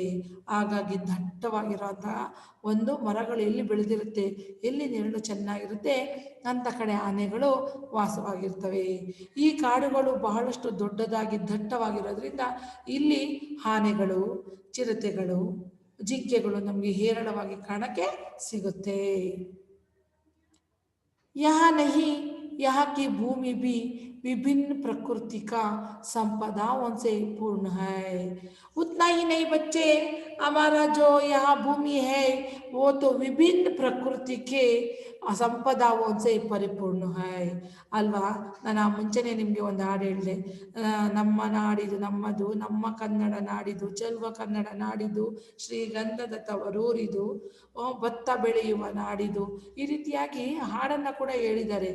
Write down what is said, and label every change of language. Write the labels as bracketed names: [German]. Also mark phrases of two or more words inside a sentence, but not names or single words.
[Kannada] ಹಾಗಾಗಿ ದಟ್ಟವಾಗಿರೋಂತಹ ಒಂದು ಮರಗಳು ಎಲ್ಲಿ ಬೆಳೆದಿರುತ್ತೆ, ಎಲ್ಲಿ ನೆರಳು ಚೆನ್ನಾಗಿರುತ್ತೆ ಅಂಥ ಕಡೆ ಆನೆಗಳು ವಾಸವಾಗಿರ್ತವೆ. ಈ ಕಾಡುಗಳು ಬಹಳಷ್ಟು ದೊಡ್ಡದಾಗಿ ದಟ್ಟವಾಗಿರೋದ್ರಿಂದ ಇಲ್ಲಿ ಆನೆಗಳು, ಚಿರತೆಗಳು, ಜಿಂಕೆಗಳು ನಮಗೆ ಹೇರಳವಾಗಿ ಕಾಣಕ್ಕೆ ಸಿಗುತ್ತೆ. [Hindi] यहाँ नहीं, यहाँ की भूमि भी विभिन्न प्रकृति का संपदाओं से पूर्ण है. उतना ही नहीं बच्चे, हमारा जो यहाँ भूमि है वो तो विभिन्न प्रकृति के ಸಂಪದಾओं से ಪರಿಪೂರ್ಣ है ಅಲ್ವಾ. [Kannada] ನಾನು ಮುಂಚೆನೇ ನಿಮಗೆ ಒಂದು ಹಾಡು ಹೇಳಿದೆ, ನಮ್ಮ ನಾಡಿದು ನಮ್ಮದು, ನಮ್ಮ ಕನ್ನಡ ನಾಡಿದು ಚೆಲುವ ಕನ್ನಡ ನಾಡಿದು, ಶ್ರೀಗಂಧದ ತವರೂರಿದು, ಭತ್ತ ಬೆಳೆಯುವ ನಾಡಿದು, ಈ ರೀತಿಯಾಗಿ ಹಾಡನ್ನು ಕೂಡ ಹೇಳಿದ್ದಾರೆ.